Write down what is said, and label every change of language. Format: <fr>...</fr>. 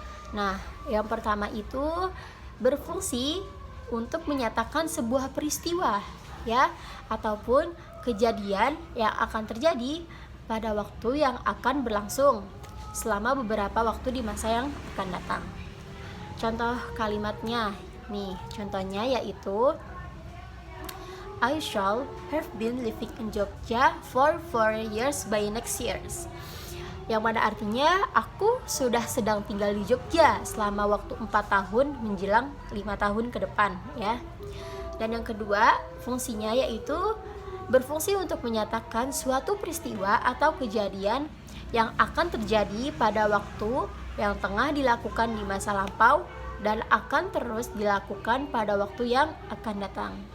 <id>Nah, yang pertama itu berfungsi untuk menyatakan sebuah peristiwa, ya, ataupun kejadian yang akan terjadi pada waktu yang akan berlangsung selama beberapa waktu di masa yang akan datang. Contoh kalimatnya nih, contohnya yaitu</id> <en>I shall have been living in Jogja for 4 years by next years.</en> <id>Yang mana artinya aku sudah sedang tinggal di Jogja selama waktu 4 tahun menjelang 5 tahun ke depan ya. Dan yang kedua, fungsinya yaitu berfungsi untuk menyatakan suatu peristiwa atau kejadian yang akan terjadi pada waktu yang tengah dilakukan di masa lampau dan akan terus dilakukan pada waktu yang akan datang.</id>